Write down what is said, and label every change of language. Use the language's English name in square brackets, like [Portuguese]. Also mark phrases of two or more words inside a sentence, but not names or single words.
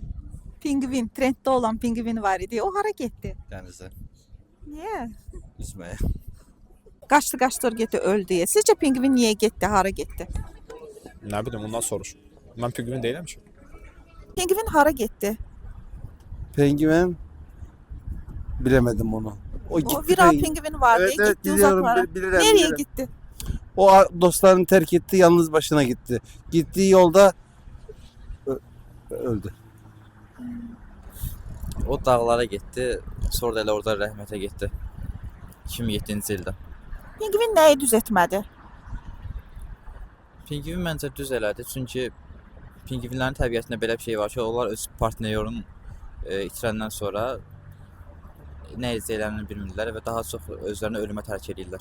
[Azerbaijani] Pingvin, trenddə olan pingvin var idi. O hara getdi? Dənizə Niyə? üzməyə. Qaçdı, getdi, öldü. Sizcə pingvin niyə getdi, hara getdi? Nə bilim, ondan soruş. Mən pingvin deyiləm ki. Pingvin hara getdi? [Turkish] Penguen bilemedim onu. O gitti. O viral pingvin vardı, Evet, evet, gitti biliyorum, uzaklara. [Azerbaijani] bilirim, [Turkish] Nereye [Azerbaijani] bilirim. [Turkish] gitti? O dostlarını terk etti, yalnız başına gitti. Gittiği yolda öldü. [Azerbaijani] O dağlara getdi, sonra da elə orada rəhmətə getdi. 2007-ci ildə. Pingvin nəyi düz etmədi? Pingvin məncə düz elədi, çünki pingvinlərin təbiətində belə bir şey var ki, onlar öz partnyorunu itirəndən sonra nə edəcəklərini bilmirlər və daha çox özlərini ölümə tərk edirlər.